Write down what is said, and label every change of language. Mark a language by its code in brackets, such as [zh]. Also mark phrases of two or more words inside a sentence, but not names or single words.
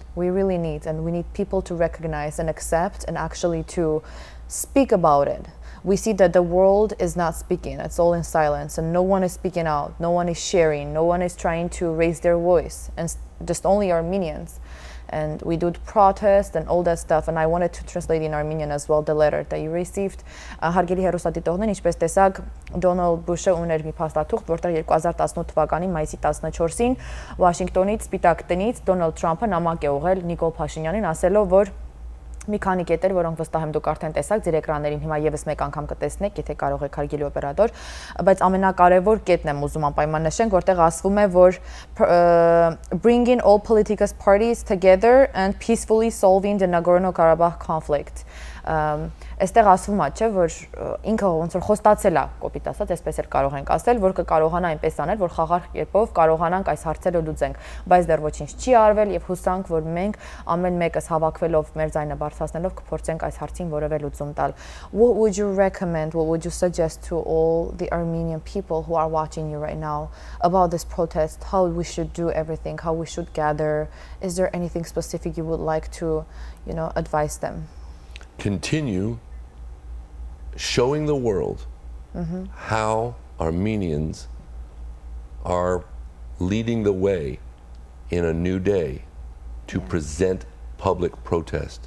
[en] We really need, and we need people to recognize and accept and actually to speak about it. We see that the world is not speaking. It's all in silence, and no one is speaking out. No one is sharing. No one is trying to raise their voice, and just only Armenians. And we do protest and all that stuff, and I wanted to translate in Armenian as well the letter that you received. [hy] Հարգելի հեռուստադիտողներ, ինչպես տեսակ, Դոնալդ Բուշը ուներ մի փաստաթուղթ, որտեղ 2018 թվականի մայիսի 14-ին Վաշինգտոնից Սպիտակ տնից Դոնալդ Թրամփը նամակ է ուղղել Նիկոլ Փաշինյանին, ասելով, որ մի քանի կետեր, որոնք վստահ եմ դուք արդեն տեսաք ձեր էկրաններին, հիմա եւս մեկ անգամ կտեսնեք, եթե կարող եք, հարգելի օպերատոր, բայց ամենակարևոր կետն եմ ուզում անպայման նշենք, որտեղ ասվում է, որ [en] bringing all political parties together and peacefully solving the Nagorno-Karabakh conflict. [hy] Այստեղ ասվում է, չէ, որ ինքը ոնց որ խոստացել է, կոպիտ ասած, այսպես էլ կարող ենք ասել, որ կկարողանա այնպես անել, որ խաղաղ կերպով կարողանանք այս հարցերը լուծենք, բայց դեռ ոչինչ չի արվել եւ հուսանք, որ մենք ամեն մեկս հավաքվելով մեր ձայնը բարձրացնելով կփորձենք այս հարցին որևէ լուծում տալ. [en] What would you recommend, what would you suggest to all the Armenian people who are watching you right now about this protest, how we should do everything, how we should gather? Is there anything specific you would like to, advise them? Continue showing the world how Armenians are leading the way in a new day to present public protest.